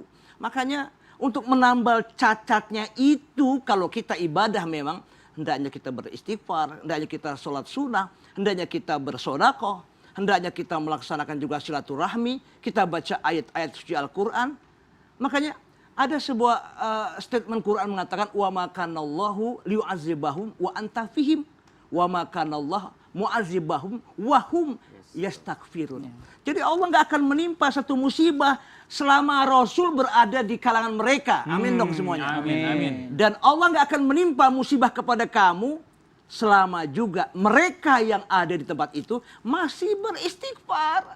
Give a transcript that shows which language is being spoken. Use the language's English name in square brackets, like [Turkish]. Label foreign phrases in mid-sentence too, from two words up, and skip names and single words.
[Indonesian] Makanya untuk menambal cacatnya itu, kalau kita ibadah memang hendaknya kita beristighfar, hendaknya kita sholat sunnah, hendaknya kita bersodakoh, hendaknya kita melaksanakan juga silaturahmi, kita baca ayat-ayat suci Al-Quran. Makanya ada sebuah statement Quran mengatakan [Arabic] وما كان الله ليعذبهم وأنت فيهم وما كان الله معذبهم وهم يستغفرون. [Indonesian] Jadi Allah nggak akan menimpa satu musibah selama Rasul berada di kalangan mereka. Amin dong semuanya. Amin, amin. Dan Allah nggak akan menimpa musibah kepada kamu selama juga mereka yang ada di tempat itu masih beristighfar.